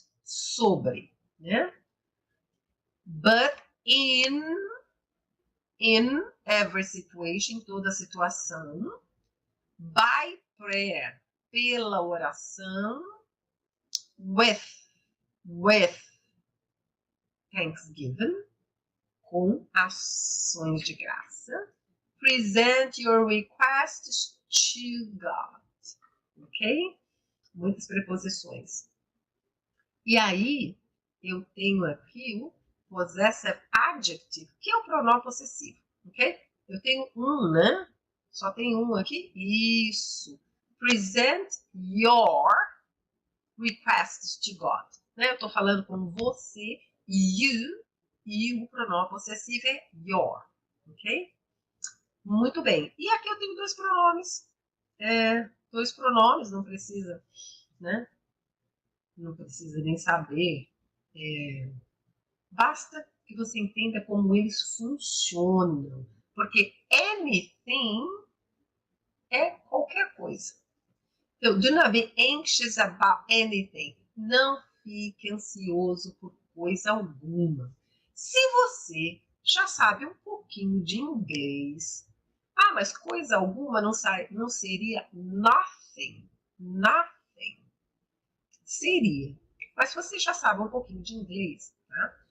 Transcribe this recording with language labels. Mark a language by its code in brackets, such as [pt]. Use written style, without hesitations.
[pt] Sobre, né? [en] But in every situation, [pt] toda situação. [en] By prayer, [pt] pela oração. [en] With thanksgiving, [pt] com ações de graça. [en] Present your requests to God. [pt] Ok? Muitas preposições. E aí, eu tenho aqui o possessive adjective, que é o pronome possessivo. Ok? Eu tenho um, né? Só tem um aqui. Isso. [en] Present your requests to God. [pt] Né? Eu estou falando com você, you, e o pronome possessivo é your. Ok? Muito bem. E aqui eu tenho dois pronomes. Dois pronomes, não precisa, né? Não precisa nem saber. Basta que você entenda como eles funcionam. Porque anything é qualquer coisa. Então, [en] do not be anxious about anything. [pt] Não fique ansioso por coisa alguma. Se você já sabe um pouquinho de inglês, mas coisa alguma não seria nothing. Nothing. Seria. Mas se você já sabe um pouquinho de inglês, tá?